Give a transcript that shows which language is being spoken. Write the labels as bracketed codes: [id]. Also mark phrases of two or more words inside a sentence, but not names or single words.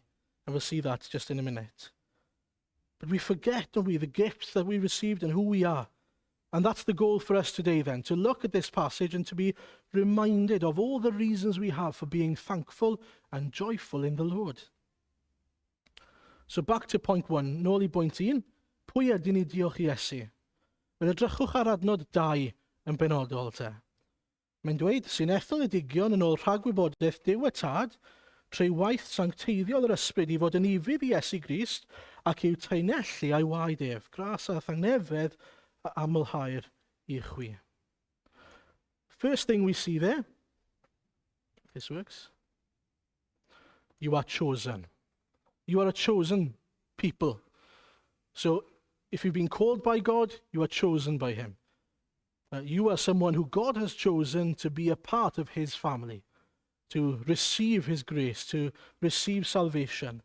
[en] And we'll see that just in a minute. But we forget, don't we, the gifts that we received and who we are. And that's the goal for us today then, to look at this passage and to be reminded of all the reasons we have for being thankful and joyful in the Lord. So back to point 1, [cy] nôl I bwynt 1, pwy ydyn ni diolch I Iesu? Wel, edrychwch ar adnod 2 yn benodol te. Mae'n dweud sy'n etholedigion yn ôl rhagwybodaeth Duw y Tad, trwy waith sancteiddiol yr ysbryd I fod yn ifydd I Iesu Grist ac i'w taenellu a'i waed ef, gras a thangnefedd a amlhau'r I chwi. [en] First thing we see there, if this works, you are chosen. You are a chosen people. So if you've been called by God, you are chosen by him. You are someone who God has chosen to be a part of his family, to receive his grace, to receive salvation.